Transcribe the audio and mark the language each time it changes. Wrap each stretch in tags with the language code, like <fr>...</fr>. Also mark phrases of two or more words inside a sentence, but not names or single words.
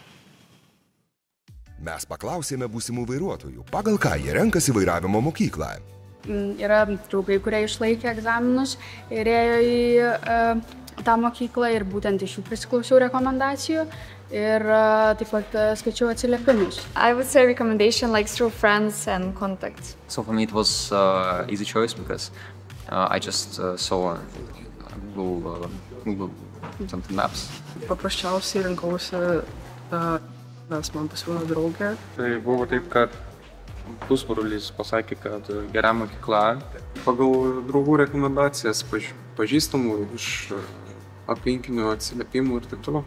<lt>Mes paklausėme būsimų vairuotojų, pagal ką jie renkasi vairavimo mokyklą. Yra draugai, kurie išlaikė egzaminus ir ėjo į tą mokyklą ir būtent iš jų prisiklausiau rekomendacijų ir taip pat skaičiau atsiliepimus.</lt> <en>I would say recommendation like through friends and contacts. So for me it was easy choice because I just saw Google something maps.</en> <lt>Paprasčiausiai rinkausi, nes man pasiūlė draugė. Tai buvo taip, kad pusbrolis pasakė, kad gera mokykla. Pagal draugų rekomendacijas, pažįstamų iš aplinkinių atsiliepimų ir taip toliau.</lt>